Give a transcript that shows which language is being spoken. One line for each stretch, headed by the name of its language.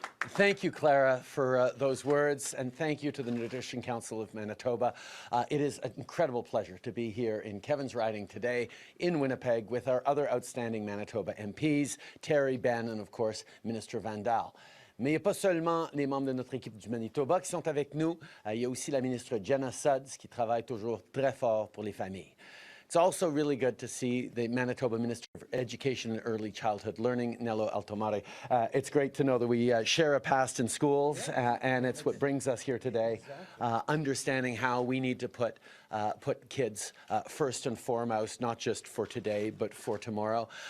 English: Thank you, Clara, for those words, and thank you to the Nutrition Council of Manitoba. It is an incredible pleasure to be here in Kevin's riding today in Winnipeg with our other outstanding Manitoba MPs, Terry, Ben, and of course, Minister Vandal.
French: Mais il n'y a pas seulement les membres de notre équipe du Manitoba qui sont avec nous, il y a aussi la ministre Jenna Sudds qui travaille toujours très fort pour les familles.
English: It's also really good to see the Manitoba Minister of Education and Early Childhood Learning, Nello Altomare. It's great to know that we share a past in schools, and it's what brings us here today, understanding how we need to put kids first and foremost, not just for today, but for tomorrow.